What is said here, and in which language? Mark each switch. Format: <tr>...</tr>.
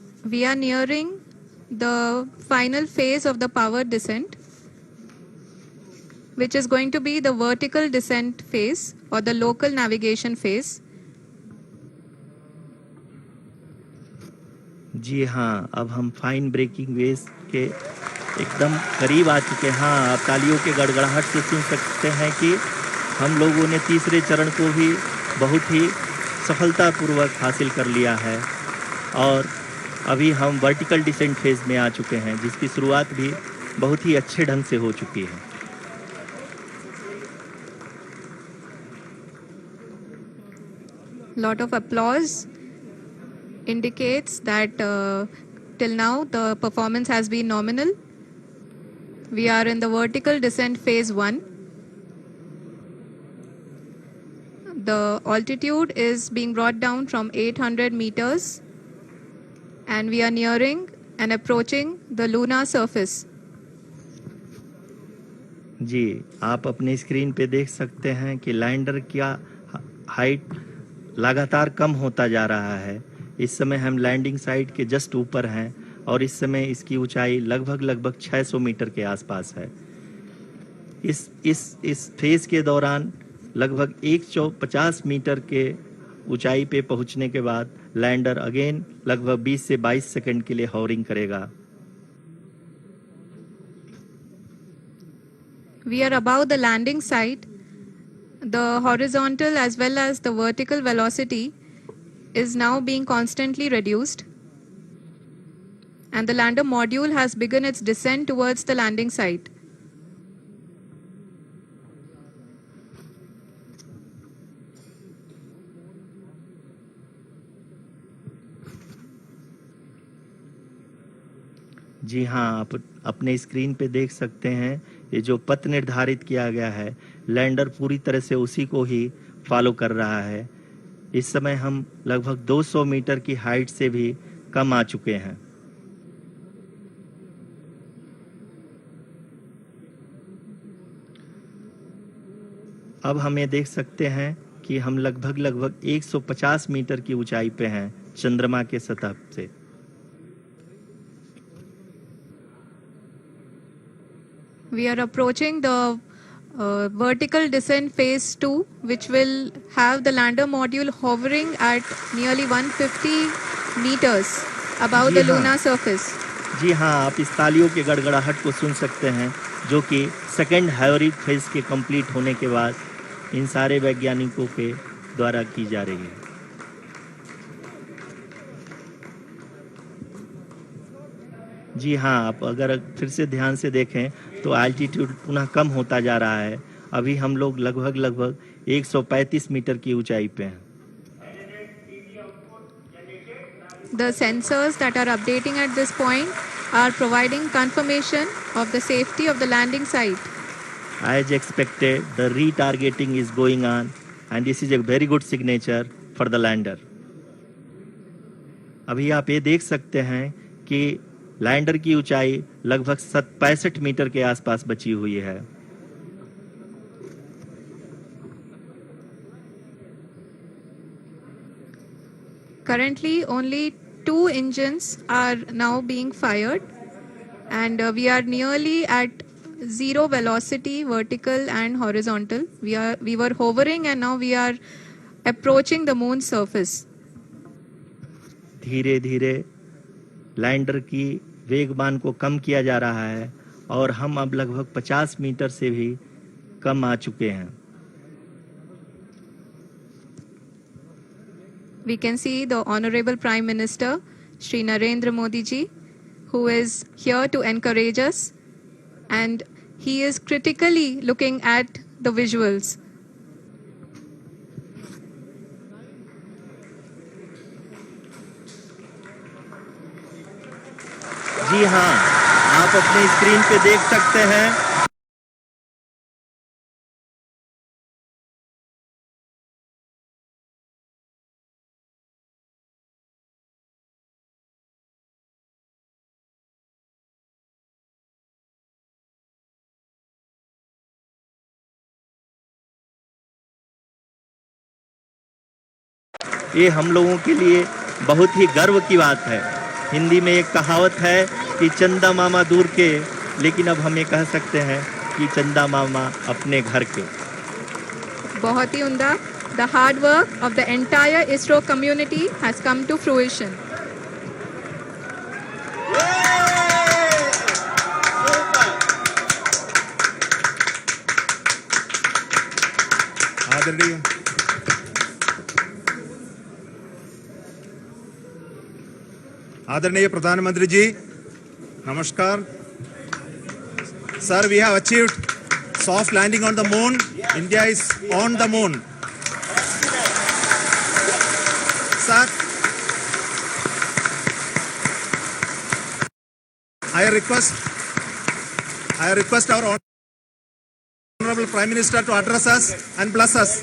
<en>We are nearing the final phase of the power descent, which is going to be the vertical descent phase or the local navigation phase.</en> <hi>जी हाँ, अब हम fine breaking wave के एकदम करीब आ चुके हैं। हाँ, आप तालियों के गड़गड़ाहट से सुन सकते हैं कि हम लोगों ने तीसरे चरण को भी बहुत ही सफलतापूर्वक हासिल कर लिया है और अभी हम वर्टिकल डिसेंट फेज में आ चुके हैं, जिसकी शुरुआत भी बहुत ही अच्छे ढंग से हो चुकी है।</hi> <en>Lot of applause indicates that till now the performance has been nominal. We are in the vertical descent phase 1. The altitude is being brought down from 800 meters, and we are nearing and approaching the lunar surface.</en> <hi>जी, आप अपने screen पे देख सकते हैं कि lander का height लगातार कम होता जा रहा है। इस समय हम लैंडिंग साइट के जस्ट ऊपर हैं और इस समय इसकी ऊंचाई लगभग 600 मीटर के आसपास है। इस फेज के दौरान लगभग 150 मीटर के ऊंचाई पे पहुंचने के बाद लैंडर अगेन लगभग 20 से 22 सेकंड के लिए हॉवरिंग करेगा।</hi> <en>We are above the landing site. The horizontal as well as the vertical velocity is now being constantly reduced, and the lander module has begun its descent towards the landing site.</en> <hi>जी हाँ, आप अपने screen पे देख सकते हैं ये जो पथ निर्धारित किया गया है, लैंडर पूरी तरह से उसी को ही फॉलो कर रहा है। इस समय हम लगभग 200 मीटर की हाइट से भी कम आ चुके हैं। अब हम ये देख सकते हैं कि हम लगभग 150 मीटर की ऊंचाई पे हैं चंद्रमा के सतह से।</hi> <en>We are approaching the vertical descent phase 2, which will have the lander module hovering at nearly 150 meters above</en> <hi>ji</hi> <en>the</en> <hi>हाँ।</hi> <en>lunar surface.</en> <hi>जी हाँ, आप इस तालियों के गड़गड़ाहट को सुन सकते हैं, जो कि सेकेंड हाइब्रिड फेज के कंप्लीट होने के बाद इन सारे वैज्ञानिकों के द्वारा की जा रही है। जी हाँ, आप अगर फिर से ध्यान से देखें तो एल्टीट्यूड पुनः कम होता जा रहा है। अभी हम लोग लगभग 135 मीटर की ऊंचाई पे हैं।</hi> <en>The sensors that are updating at this point are providing confirmation of the safety of the landing site. As expected, the retargeting is going on and this is a very good signature for the lander.</en> <hi>अभी आप ये देख सकते हैं कि lander की ऊंचाई लगभग 65 मीटर के आसपास बची हुई है।</hi> <en>Currently, only 2 engines are now being fired, and we are nearly at zero velocity, vertical and horizontal. We were hovering, and now we are approaching the moon's surface.</en> <hi>धीरे धीरे लैंडर की वेगमान को कम किया जा रहा है और हम अब लगभग 50 मीटर से भी कम आ चुके हैं।</hi> <en>We can see the Honorable Prime Minister, Shri Narendra Modi ji, who is here to encourage us, and he is critically looking at the visuals.</en> <hi>जी हाँ, आप अपने स्क्रीन पे देख सकते हैं ये हम लोगों के लिए बहुत ही गर्व की बात है। हिंदी में एक कहावत है कि चंदा मामा दूर के, लेकिन अब हम ये कह सकते हैं कि चंदा मामा अपने घर के। बहुत ही उम्दा।</hi> <en>The hard work of the entire ISRO community has come to fruition.</en> <hi>आदरणीय प्रधानमंत्री जी, नमस्कार।</hi> <en>Sir, we have achieved soft landing on the moon. India is on the moon. Sir, I request our Honorable Prime Minister to address us and bless us.</en>